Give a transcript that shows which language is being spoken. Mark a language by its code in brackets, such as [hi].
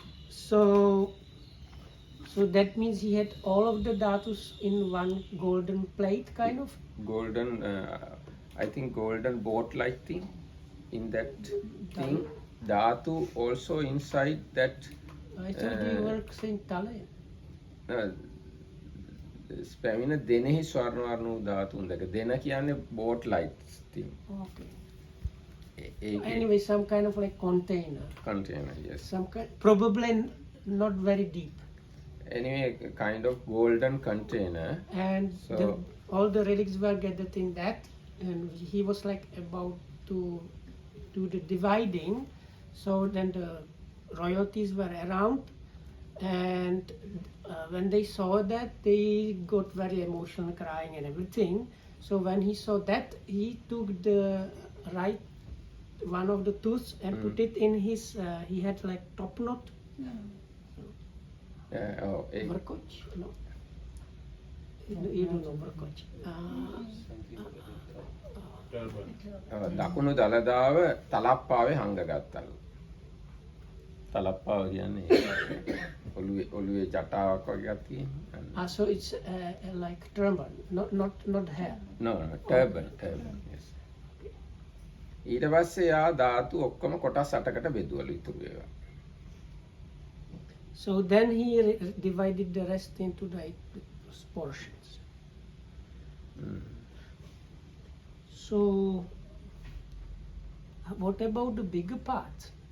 [en] So that means he had all of the dhatus in one golden plate, kind of. Golden, I think golden boat-like thing. In that thing, dhatu also inside that. I thought you were saying tale. [si] ස්පැමින දෙනෙහි ස්වර්ණවර්ණ ධාතුන් දෙක. දෙන කියන්නේ [en] boat-like thing. Okay. Anyway, some kind of like container. Container, yes. Some kind, probably not very deep. Anyway, kind of golden container. And so, all the relics were gathered in that, and he was like about to do the dividing. So then the royalties were around, and when they saw that, they got very emotional, crying and everything. So when he saw that, he took the right one of the tooths and put it in his he had like top knot. Verkoch? No. You don't know Verkoch. [si] දකුණු දළදාව තලප්පාවේ හංගගත්තලු. තලප්පාව කියන්නේ ඔළුවේ ජටාවක් වගේ එකක් තියෙනවා. [en] So it's like turban, not hair. No, turban, yes. [si] ඊට පස්සේ යා ධාතු ඔක්කොම කොටස් 8කට බෙදුවලු ඉතුරු ඒවා. [en] So then he divided the rest into the 8 portions. So what about the bigger parts?